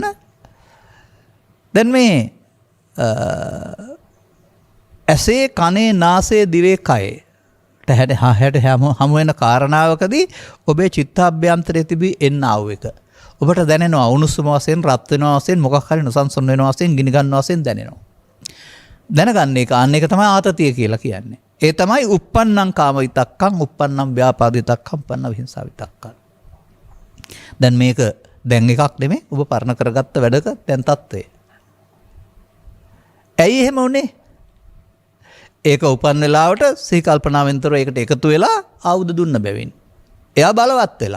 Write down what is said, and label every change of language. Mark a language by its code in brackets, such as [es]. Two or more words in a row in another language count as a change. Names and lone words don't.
[si] දැන් මේ ඇසේ කනේ නාසයේ දිවේ කයේ හැට හමු වෙන කාරණාවකදී ඔබේ චිත්තාභ්‍යන්තරයේ තිබී එන්න ආව එක. ඔබට දැනෙනවා උණුසුම වශයෙන්, රත් වෙනවා වශයෙන්, මොකක් හරි නොසන්සුන් වෙනවා වශයෙන්, ගිනි ගන්නවා වශයෙන් දැනෙනවා. දැනගන්න එක අන්න එක තමයි ආතතිය කියලා කියන්නේ. ඒ තමයි [pi] uppannam kama vitakkam, uppannam vyapada vitakkam, uppannam vihinsa vitakkam. [si] දැන් මේක දැන් එකක් නෙමෙයි ඔබ පරණ කරගත්ත වැඩක දැන් තත්ත්වය. ඇයි එහෙම උනේ? ඒක උපන් වෙලාවට සිහි කල්පනාවෙන්තර ඒකට එකතු වෙලා ආයුධ දුන්න බැවින්. එයා බලවත් වෙලා.